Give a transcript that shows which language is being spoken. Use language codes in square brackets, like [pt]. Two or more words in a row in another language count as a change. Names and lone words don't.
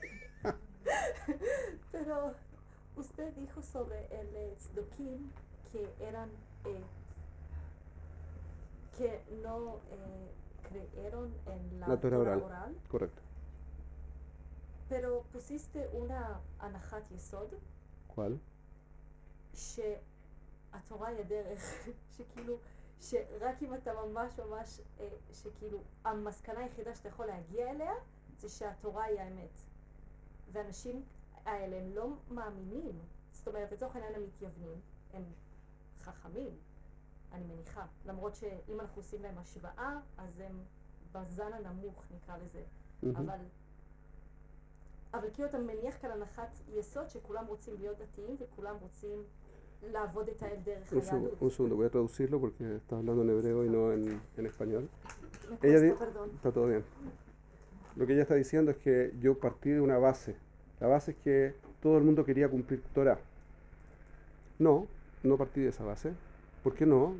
[es] Pero usted dijo sobre el Tzdukim que eran que no creyeron en la Torah Torah oral. oral. Correcto. pero pusiste una [he] הנחת יסוד [es] ¿Cuál? [he] שהתורה היא הדרך, שכאילו, שרק אם אתה ממש ממש, שכאילו, המסקנה היחידה שאתה יכול להגיע אליה, זה שהתורה היא האמת. ואנשים האלה הם לא מאמינים, זאת אומרת, לצורך העניין הם מתייוונים, הם חכמים, אני מניחה, למרות שאם אנחנו עושים להם השוואה, אז הם בזן הנמוך, נקרא לזה, אבל כאילו אתה מניח כאן הנחת יסוד שכולם רוצים להיות דתיים וכולם רוצים לעבוד את האל דרך היהדות. [es] Un segundo, voy a traducirlo porque está hablando en hebreo y no en español. Perdón. Está todo bien. Lo que ella está diciendo es que yo partí de una base. La base es que todo el mundo quería cumplir Torah. No partí de esa base. ¿Por qué no?